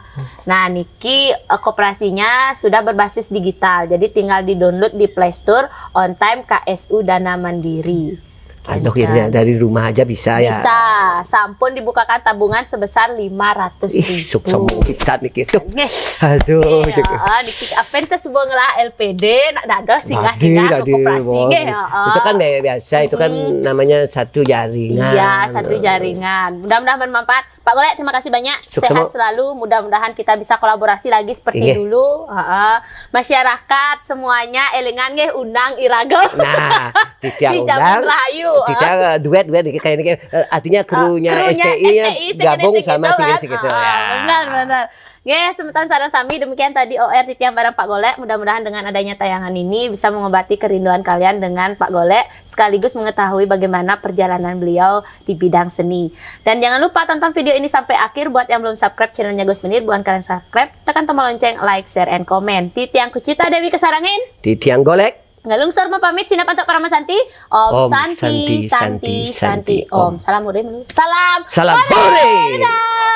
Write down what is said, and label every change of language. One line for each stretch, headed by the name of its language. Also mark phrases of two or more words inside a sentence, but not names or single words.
Indonesian: Nah Niki koperasinya sudah berbasis digital, jadi tinggal di-download di Play Store On Time KSU Dana Mandiri. Aduh ya dari rumah aja bisa ya. Bisa. Sampun dibukakan tabungan sebesar 500.000. Sombong bisa nih gitu. Aduh. Niki apa itu sebuah
Balinese: ngelah LPD nak dados
Indonesian: singgah-singgah ke koperasi itu kan biasa, itu kan namanya satu jaringan. Iya, satu jaringan. Mudah-mudahan bermanfaat. Pak Golek, terima kasih banyak. Sehat selalu. Mudah-mudahan kita bisa kolaborasi lagi seperti dulu. Masyarakat semuanya
Balinese: elingan nggih
Indonesian: undang Iragel. Nah, di Jaman Rahayu. Tidak duet kayak ini artinya krunya STI gabung sama segitu ya. Benar.
Balinese: Semeton sareng sami
Indonesian: demikian tadi
Balinese: OR titian bareng Pak Golek.
Indonesian: Mudah-mudahan dengan adanya tayangan ini bisa mengobati kerinduan kalian dengan Pak Golek sekaligus mengetahui bagaimana perjalanan beliau di bidang seni. Dan jangan lupa tonton video ini sampai akhir. Buat yang belum subscribe channelnya Gus Menir, buat kalian subscribe, tekan tombol lonceng,
English: like, share, and comment.
Balinese: Titiang Kucita Dewi Kesarangin. Titiang Golek. Ngalungsor pamit sinap
Indonesian: untuk para
Balinese: Santi.
Sanskrit: Om Santi.
Indonesian: Om. Salam hore. Salam hore.